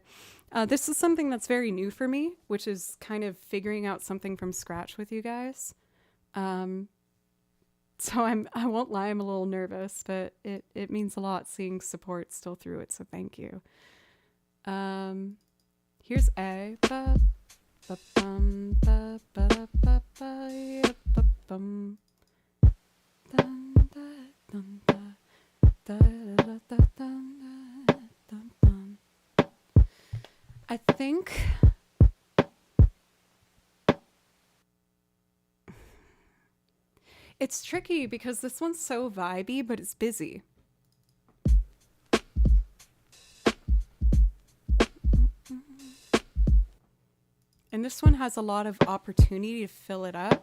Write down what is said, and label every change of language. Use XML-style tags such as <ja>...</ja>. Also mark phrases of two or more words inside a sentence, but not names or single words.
<en>This is something that's very new for me, which is kind of figuring out something from scratch with you guys. So I won't lie, I'm a little nervous, but it means a lot seeing support still through it, so thank you. Here's A. Ba, ba, bum, ba, ba, da, ba, ba, ya, ba, bum. Dun, da, dun, da, da, da, da, da, dun, da, dun, dun. I think it's tricky because this one's so vibey, but it's busy. And this one has a lot of opportunity to fill it up.</en>